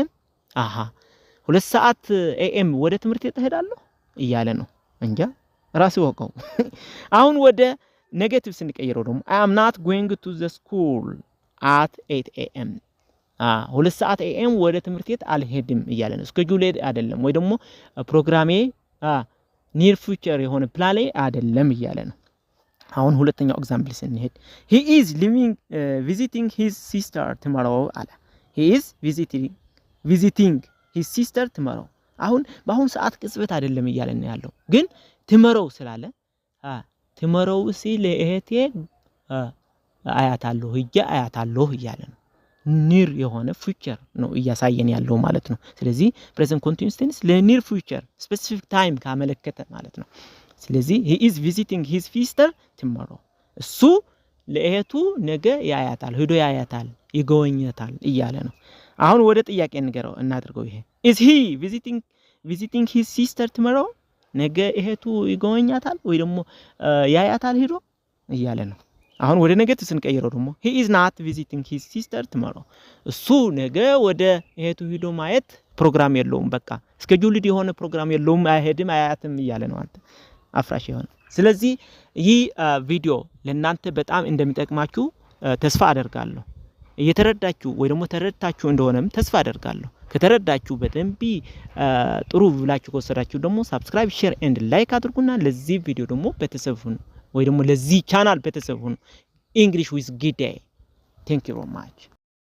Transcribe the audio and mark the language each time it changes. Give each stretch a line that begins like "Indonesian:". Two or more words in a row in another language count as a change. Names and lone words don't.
Amharic: 2 ሰዓት a.m. ወደ ትምህርት ቤት እሄዳለሁ እያለ ነው። እንጃ ራስ ወቀው። አሁን ወደ ኔጌቲቭ ስንቀይረው ደግሞ
English: I am not going to the school at 8 a.m.
Amharic: 2 ሰዓት a.m. ወደ ትምህርት ቤት አልሄድም እያለ ነው። ስኬጁልድ አይደለም ወይ ደግሞ ፕሮግራሜ
English: near future
Amharic: የሆነ ፕላኔ አይደለም እያለ ነው። አሁን ሁለተኛው ኤግዛምፕል ስንሄድ
English: he is visiting his sister tomorrow
Amharic: አለ።
English: he is visiting his sister tomorrow
Amharic: አሁን በአሁን ሰዓት ቅጽበት አይደለም እያለ ነው ያለው። ግን tomorrow ስላለ tomorrow ሲል እህቴ አያታለሁ እያለ ነው። ኒር የሆነ ፊውቸር ነው እያሳየን ያለው ማለት ነው። ስለዚህ
English: present continuous tense near future specific time
Amharic: ካመለከተ ማለት ነው። ስለዚህ
English: he is visiting his sister tomorrow
Amharic: እሱ ለእህቱ ነገ ያያታል፣ ሄዶ ያያታል፣ ይጎበኛታል እያለ ነው። አሁን ወደ ጥያቄ እናድርገው። ይሄ
English: is he visiting his sister tomorrow
Amharic: ነገ እህቱ ይጎበኛታል ወይ ደግሞ ያያታል ሄዶ እያለ ነው። አሁን ወደ ኔጌቲቭ ስንቀይረው ደግሞ
English: he is not visiting his sister tomorrow
Amharic: እሱ ነገ ወደ እህቱ ሄዶ ማየት ፕሮግራም የለውም። በቃ ስኬጁልድ የሆነ ፕሮግራም የለውም፣ አይሄድም፣ አያትም እያለ ነው አንተ አፍራሽ የሆነ። ስለዚህ ይህ ቪዲዮ ለእናንተ በጣም እንደሚጠቅማችሁ ተስፋ አደርጋለሁ። እየተረዳችሁ ወይ ደግሞ ተረድታችሁ እንደሆነም ተስፋ አደርጋለሁ። ከተረዳችሁ በደንብ ጥሩ ብላችሁ ከወሰዳችሁ ደግሞ ሰብስክራይብ፣
English: share and like
Amharic: አድርጉና ለዚህ ቪዲዮ ደግሞ ቤተሰብ ሁኑ ወይ ደግሞ ለዚህ ቻናል ቤተሰብ ሁኑ። English with ጊዴ።
English: Thank you very much.